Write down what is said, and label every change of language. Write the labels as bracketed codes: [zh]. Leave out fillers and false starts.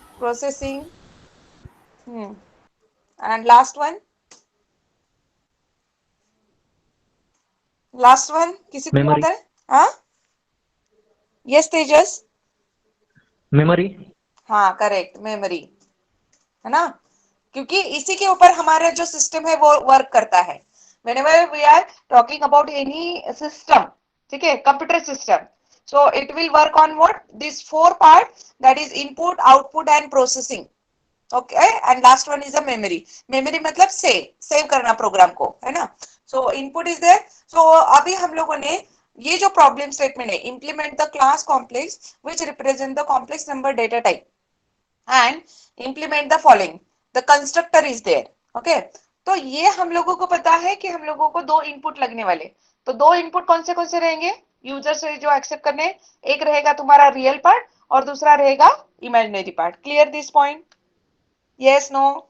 [en] processing, and last one, last one [hi] किसी को [en] Memory. [hi] याद है? हाँ, यस तेजस। [en] Memory. [hi] हाँ करेक्ट, मेमोरी, है ना? क्योंकि इसी के ऊपर हमारा जो सिस्टम है वो वर्क करता है। [en] whenever we are talking about any system, [hi] ठीक है, [en] Computer system, so it will work on what these four parts, that is input, output and processing. okay, and last one is a memory. [hi] memory मतलब save करना programme को, है ना? [en] so input is there. so [hi] अभी हम लोगों ने ये जो प्रॉब्लम स्टेटमेंट है, [en] implement the class complex which represent the complex number data type and implement the following, the constructor is there. [hi] okay, तो ये हम लोगों को पता है कि हम लोगों को दो इनपुट लगने वाले, तो दो इनपुट कौन से रहेंगे यूजर से जो एक्सेप्ट करने? एक रहेगा तुम्हारा रियल पार्ट और दूसरा रहेगा imaginary part. [en] Clear this point? Yes, no?